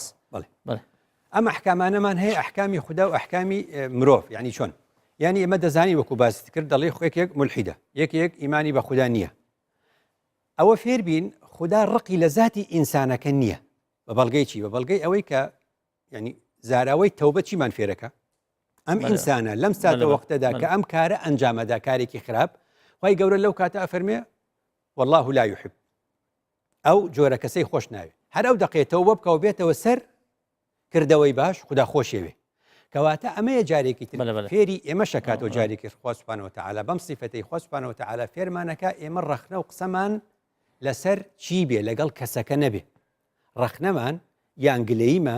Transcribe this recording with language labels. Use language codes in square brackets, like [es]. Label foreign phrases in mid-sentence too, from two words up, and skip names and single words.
[ckb] بڵێ ئەم ئەحکامانەمان هەیە ئەحکامی خوددا و ئەحکامی مرۆڤ یعنی چۆن یعنی ئێمە دەزانی وەکو باسی کرد دەڵێ یەکێک ملحیدە یەکێک ئیمانی بە خوددا نییە ئەوە فێر بین خوددا ڕقی لە ذاتی ئینسانەکە نییە بە بەڵگەی چی بە بەڵگەی ئەوەی کە ینی زاراوەی تەوبە چیمان فێرەکە ئەم ئینسانە لەم ساتە وەختەدا کە ئەم کارە ئەنجامەدا کارێکی خراپ خی گەورە لەو کاتە ئەفەرمێ [ar] والله لا يحب [ckb] ئەو جۆرە کەسەی خۆش ناوێ هەر ئەو دەقێتەوە بکە و بێتەوە سەر کردەوەی باش خوددا خۆشێوێ کەواتە ئەمەیە جارێکی تر فێری ئێمە شکات و جارێکی خوا سوبحانەه وتعالى بەم سیفەتەی خوا [ar] سوبحانەه وتعالى [ckb] فێرمانەکە ئێمە ڕەخنە و قسەمان لەسەر چی بێ لەگەڵ کەسەکە نەبێ ڕەخنەمان یان گلەییمان